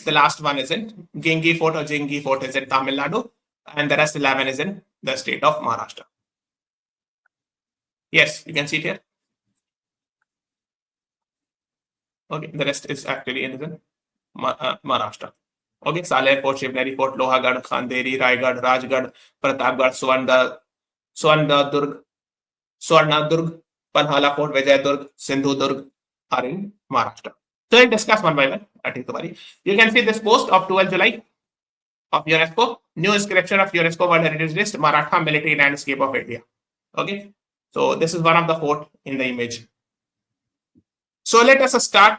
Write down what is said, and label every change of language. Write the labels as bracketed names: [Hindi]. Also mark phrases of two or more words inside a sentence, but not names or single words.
[English] The last one is in Gingi Fort or Jingi Fort is in Tamil Nadu. And the rest 11 is in the state of Maharashtra. Yes, you can see it here. Okay, the rest is actually in Maharashtra. Okay, Saleh Fort, Shivneri Fort, Lohagarh, Khanderi, Raigad, Rajgarh, Pratapgarh, Swarnadurg, Panhala Fort, Vijayadurg, Sindhudurg are in Maharashtra. So we'll discuss one by one. You can see this post of 12 July of UNESCO, new inscription of UNESCO World Heritage List, Maratha Military Landscape of India. Okay, so this is one of the fort in the image. So let us start.